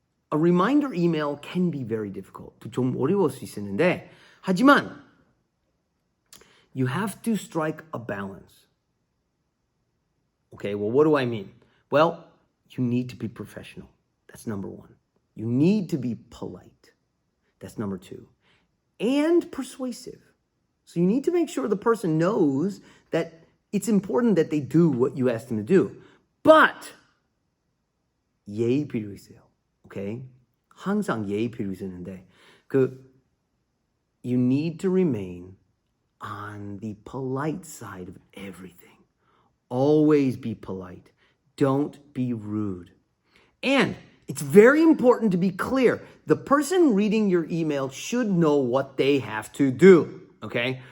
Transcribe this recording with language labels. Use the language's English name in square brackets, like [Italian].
[English] A reminder email can be very difficult. [Korean] 좀 어려울 수 있는데, 하지만 [English] you have to strike a balance. Okay, well, what do I mean? Well, you need to be professional. That's number one. You need to be polite. That's number two. And persuasive. So you need to make sure the person knows that it's important that they do what you ask them to do. But [Korean] 예의 필요 있어요. [English] Okay? [Korean] 항상 예의 필요 있었는데 [English] you need to remain on the polite side of everything. Always be polite. Don't be rude. And it's very important to be clear. The person reading your email should know what they have to do. Okay?